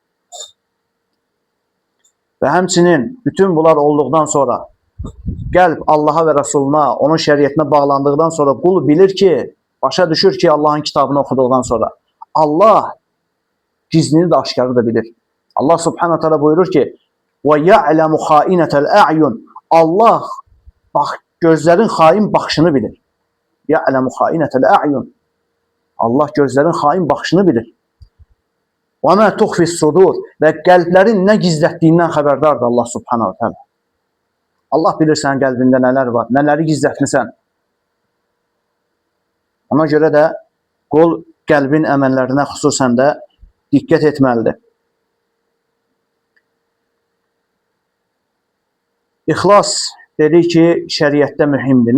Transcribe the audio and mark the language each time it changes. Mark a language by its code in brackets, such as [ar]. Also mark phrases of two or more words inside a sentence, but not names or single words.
[az] Və həmçinin bütün bunlar olduqdan sonra qəlb Allah'a və Resuluna, onun şəriətinə bağlandıqdan sonra qul bilir ki, başa düşür ki, Allah'ın kitabını oxuduqdan sonra Allah gizlini də aşkarı da bilir. Allah [ar] سبحانه تعالى [az] buyurur ki: [ar] وَيَعْلَمُ خَائِنَةَ الْأَعْيُنِ [az] Allah gözlərin xain baxışını bilir. [ar] يَعْلَمُ خَائِنَةَ الْأَعْيُنِ [az] Allah gözlərin xain baxışını bilir. [ar] وَمَا تُخْفِ الصُّدُورِ [az] Və qəlblərin nə gizlətdiyindən xəbərdardır Allah [ar] سبحانه تعالى. [az] Allah bilir sənin qəlbində nələr var, nələri gizlətmisən. Ona görə də qul qəlbin əməllərinə xüsusən də diqqət etməlidir. İxlas dedik ki, şəriətdə mühümdür.